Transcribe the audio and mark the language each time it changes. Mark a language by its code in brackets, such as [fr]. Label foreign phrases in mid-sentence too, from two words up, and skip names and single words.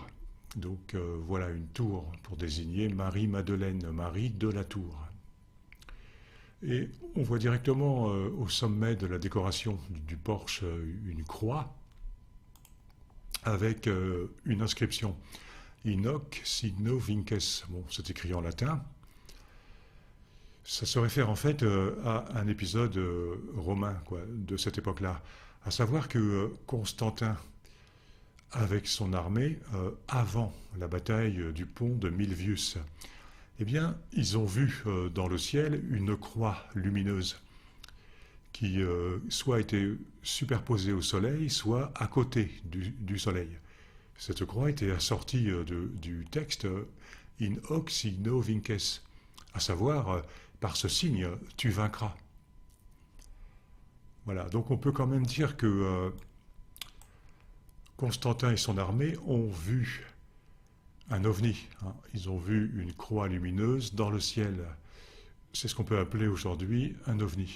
[fr] Donc voilà une tour pour désigner Marie-Madeleine, Marie de la tour. Et on voit directement au sommet de la décoration du porche une croix avec une inscription. [la] Inoc signo vinces. [fr] Bon, c'est écrit en latin. Ça se réfère en fait à un épisode romain quoi, de cette époque-là. À savoir que Constantin, avec son armée, avant la bataille du pont de Milvius, eh bien, ils ont vu dans le ciel une croix lumineuse qui soit était superposée au soleil, soit à côté du soleil. Cette croix était assortie du texte [la] In hoc signo vinces, [fr] à savoir par ce signe tu vaincras. Voilà, donc on peut quand même dire que Constantin et son armée ont vu un ovni, hein. Ils ont vu une croix lumineuse dans le ciel. C'est ce qu'on peut appeler aujourd'hui un ovni.